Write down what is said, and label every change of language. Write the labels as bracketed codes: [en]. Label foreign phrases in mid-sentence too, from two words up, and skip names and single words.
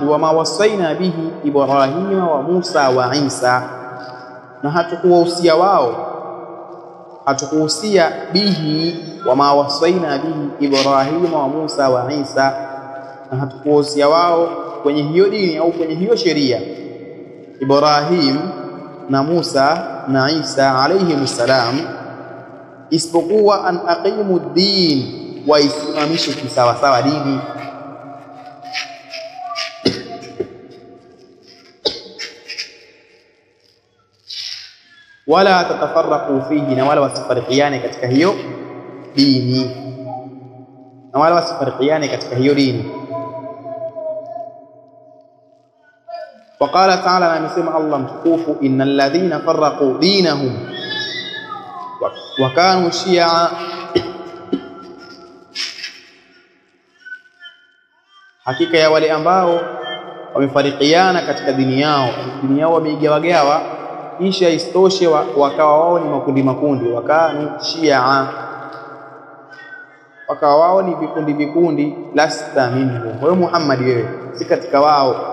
[ar] وما وصينا به إبراهيم وموسى وعيسى, [sw] na hatukuhusia bihi, [ar] وما وصينا به إبراهيم وموسى وعيسى, [sw] na hatukuhusia wao kwenye hiyo dini au kwenye hiyo sheria Ibrahim na Musa na Isa [ar] عليه السلام, [sw] isipokuwa [ar] أن أقيموا الدين, [sw] wa isimamishe kisawa sawa dini. [ar] ولا تتفرقوا فيه, [sw] na wala wasifariqiane katika hiyo dini, [ar] وقال تعالى نسمع الله متكوف إن الذين فرقوا دينهم وكانوا شيعا، [sw] hakika ya wale ambao wamefarikiana katika dini yao wameigawagawa, kisha istoshe wakawa wao ni makundi, [ar] وكانوا شيعا, [sw] wakawa wao ni vikundi, [ar] لست منهم, [sw] wewe Muhammad wewe si katika wao.